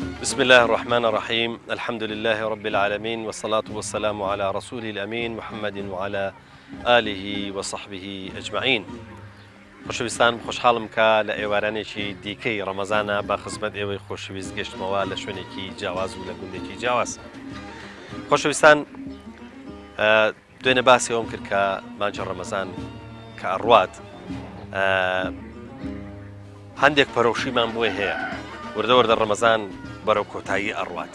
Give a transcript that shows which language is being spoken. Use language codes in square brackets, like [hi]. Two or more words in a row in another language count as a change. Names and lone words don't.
[ar] بسم الله الرحمن الرحيم الحمد لله رب العالمين والصلاة والسلام على رسول الأمين محمد وعلى آله وصحبه أجمعين. [ckb] خۆشەویستان خۆشحاڵم کە لە ئێوارانێکی دیکەی ڕەمەزانە بە خزمەت ئێوەی خۆشەویست گەشتمەوە لە شوێنێکی جیاواز و لە گوندێکی جیاواز. خۆشەویستان دوێنێ باسی ئەوم کرد کە مانجە ڕەمەزان کە ئەڕوات هەندێک پەرۆشیمان بۆی هەیە وردە وردە ڕەمەزان بەرەو کۆتایی ئەڕوات.